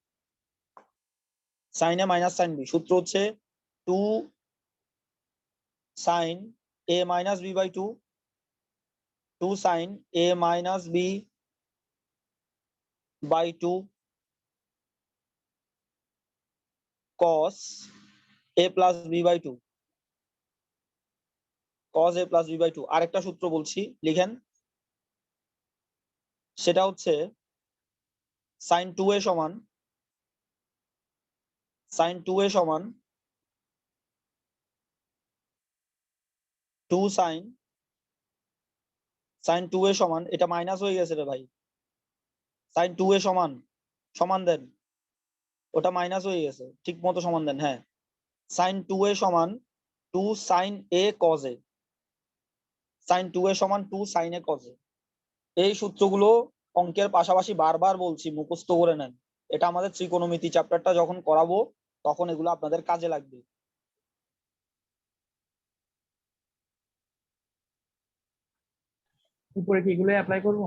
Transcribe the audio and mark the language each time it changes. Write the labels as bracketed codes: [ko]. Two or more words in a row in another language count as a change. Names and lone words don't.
[en] sine A minus sine B [bn] সূত্র হচ্ছে [en] 2 sine A minus B by 2, 2 sine A minus B by 2 cos A plus B by 2, cos A plus B by 2. [bn] আরেকটা সূত্র বলছি লিখেন, সেটা হচ্ছে sin 2a সমান sin 2a সমান 2 sin 2a সমান, এটা মাইনাস হয়ে গেছে রে ভাই, sin 2a সমান, সমান দেন, ওটা মাইনাস হয়ে গেছে, ঠিক মতো সমান দেন। হ্যাঁ, sin 2a সমান 2 sin a cos a, sin 2a সমান 2 sin a cos a। এই সূত্রগুলো অঙ্কের পাশাপাশি বারবার বলছি মুখস্থ করে নেন। এটা আমাদের ত্রিকোণমিতি চ্যাপ্টারটা যখন করাবো তখন এগুলো আপনাদের কাজে লাগবে। উপরে কি এগুলো অ্যাপ্লাই করবো?